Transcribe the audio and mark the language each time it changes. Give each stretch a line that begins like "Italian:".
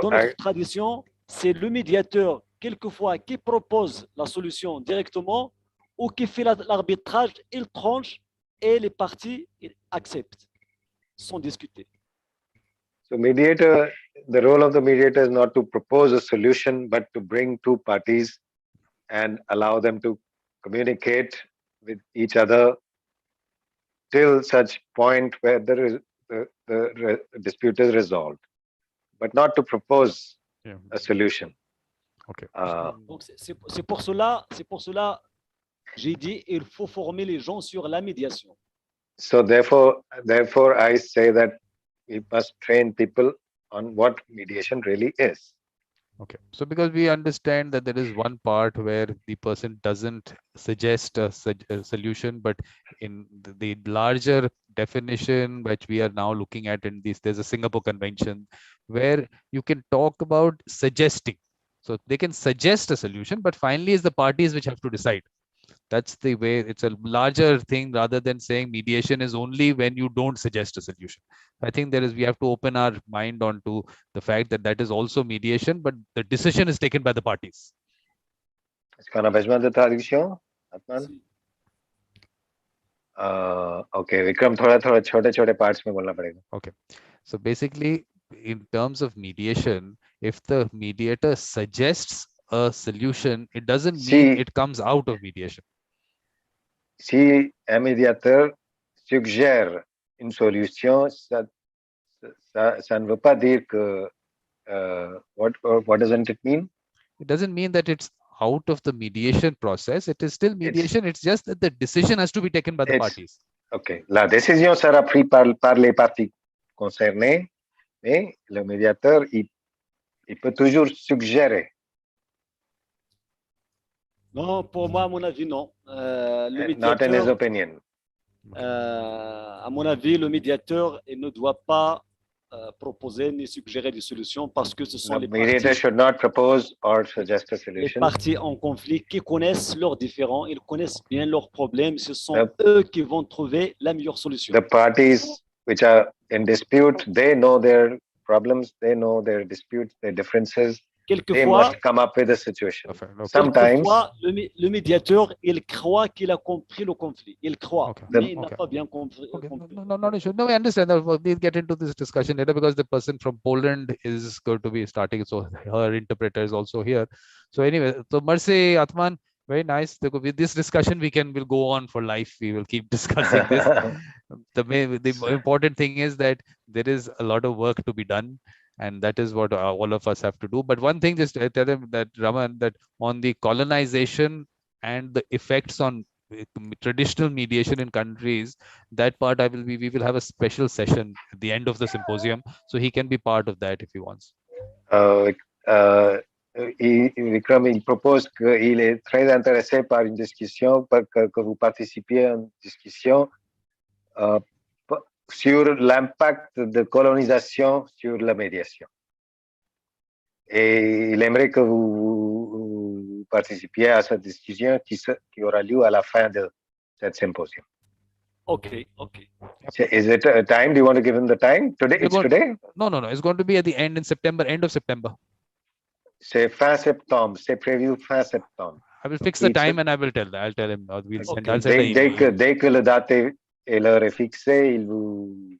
French: dans notre tradition, c'est le médiateur, quelquefois, qui propose la solution directement ou qui fait l'arbitrage, il tranche et les parties acceptent, sont discutées.
English: So mediator, the role of the mediator is not to propose a solution, but to bring two parties and allow them to communicate with each other till such point where the dispute is resolved, but not to propose Yeah. a solution. Okay.
French: Donc, c'est pour cela, j'ai dit, il faut former les gens sur la médiation.
English: So therefore, I say that we must train people on what mediation really is. Okay. So because we understand that there is one part where the person doesn't suggest a solution, but in the larger definition which we are now looking at in this, there's a Singapore Convention where you can talk about suggesting. So they can suggest a solution, but finally it's the parties which have to decide. That's the way. It's a larger thing rather than saying mediation is only when you don't suggest a solution. I think we have to open our mind onto the fact that that is also mediation, but the decision is taken by the parties.
French: Est-ce qu'on a besoin de traduction, Atman?
Hindi: Okay, Vikram, थोड़ा छोटे parts में बोलना पड़ेगा.
English: Okay. So basically, in terms of mediation, if the mediator suggests a solution, it doesn't mean it comes out of mediation.
French: Si un médiateur suggère une solution, ça ne veut pas dire que
English: what doesn't it mean? It doesn't mean that it's out of the mediation process. It is still mediation. It's just that the decision has to be taken by the parties. Okay.
French: La décision sera prise par les parties concernées, mais le médiateur, il peut toujours suggérer. Non, pour moi, à mon avis, non. Le médiateur,
English: Not in his opinion.
French: À mon avis, le médiateur il ne doit pas proposer ni suggérer des solutions parce que ce sont
English: The mediator should not propose or suggest a
French: les
English: solution.
French: parties en conflit qui connaissent leurs différends, ils connaissent bien leurs problèmes. Ce sont eux qui vont trouver la meilleure solution.
English: The parties which are in dispute, they know their problems, they know their disputes, their differences. They must come up with a situation. Sometimes,
French: quelquefois, le médiateur, il croit qu'il a compris le conflit. Il croit, mais il n'a pas bien compris.
English: No, I understand that. We'll get into this discussion later because the person from Poland is going to be starting, so her interpreter is also here. So anyway, so Mercy, Atman, very nice. With this discussion, we'll go on for life. We will keep discussing this. The important thing is that there is a lot of work to be done. And that is what all of us have to do. But one thing, just tell him that, Raman, that on the colonization and the effects on traditional mediation in countries, that part we will have a special session at the end of the symposium. So he can be part of that if he wants.
French: Vikram, il propose qu'il est très intéressé par une discussion, que vous participiez à une discussion sur l'impact de colonisation sur la médiation. Et il aimerait que vous participiez à cette discussion qui aura lieu à la fin de cette symposium.
English: Okay. Is it a time? Do you want to give him the time? Today? It's today? No. It's going to be at the end of September.
French: C'est fin septembre. C'est prévu fin septembre.
English: I will fix the time and I'll tell him. We'll send,
French: dès que la date et l'heure est fixée, il vous...